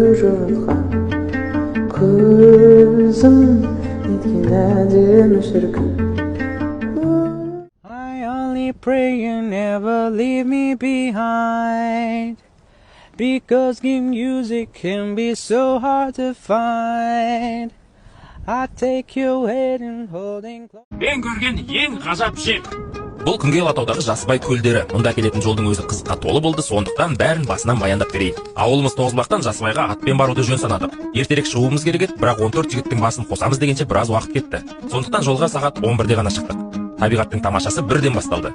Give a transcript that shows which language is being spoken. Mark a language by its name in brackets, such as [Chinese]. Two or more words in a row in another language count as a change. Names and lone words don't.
[Kazakh] жатқан көзім неткен әдемі шіркін. [English] I only pray you never leave me behind, because good music can be so hard to find. I take your hand and holding close. [Kazakh] Мен көрген ең ғажап жер. Бұл күнге Алатаудағы Жасыбай көлдері. Мұнда келетін жолдың өзі қызыққа толы болды, сондықтан бәрін басынан баяндап берейін. Ауылымыз Тоғызбақтан Жасыбайға атпен баруды жөн санадық. Ертерек шығуымыз керек еді, бірақ 14 жігіттің басын қосамыз дегенше біраз уақыт кетті. Сондықтан жолға сағат 11-де ғана шықтық. Табиғаттың тамашасы бірден басталды.